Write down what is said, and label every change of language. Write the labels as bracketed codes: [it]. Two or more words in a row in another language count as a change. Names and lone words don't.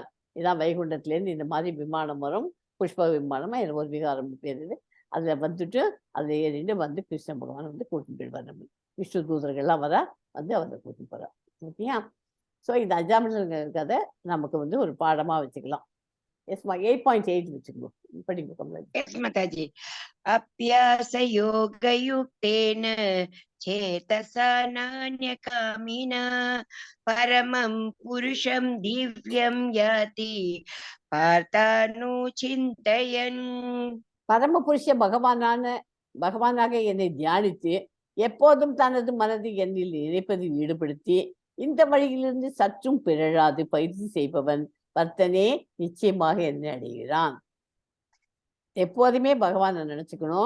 [ta] இதான் வைகுண்டத்திலேருந்து இந்த மாதிரி விமானம் வரும், புஷ்ப விமானமா எனக்கு ஒரு விகாரம் பேர். அதுல வந்துட்டு அதுல ஏறிட்டு வந்து கிருஷ்ண பகவான் வந்து கூட்டிட்டு போயிடுவார். நம்ம விஷ்ணு தூதர்கள்லாம் வரா வந்து அவரை கூட்டிட்டு போறா. ஓகேயா? ஸோ இந்த அஜாமிளங்கிறத நமக்கு வந்து ஒரு பாடமா வச்சுக்கலாம். எஸ்மா 8.8 வச்சுக்கணும். படிங்க கமலா. [en] Yes, Mataji. [sa] अभ्यास योग युक्तेन चेतसा नान्यकामिना परमं पुरुषं दिव्यं याति पार्थानु चिन्तयन्. [ta] பரமபுருஷ பகவானாக என்னை தியானித்து எப்போதும் தனது மனதை என்னில் இணைப்பதில் ஈடுபடுத்தி இந்த வழியிலிருந்து சற்றும் பிறழாது பயிற்சி செய்பவன் பர்த்தனே நிச்சயமாக என்னை அடைகிறான். எப்போதுமே பகவானை நினைச்சுக்கணும்.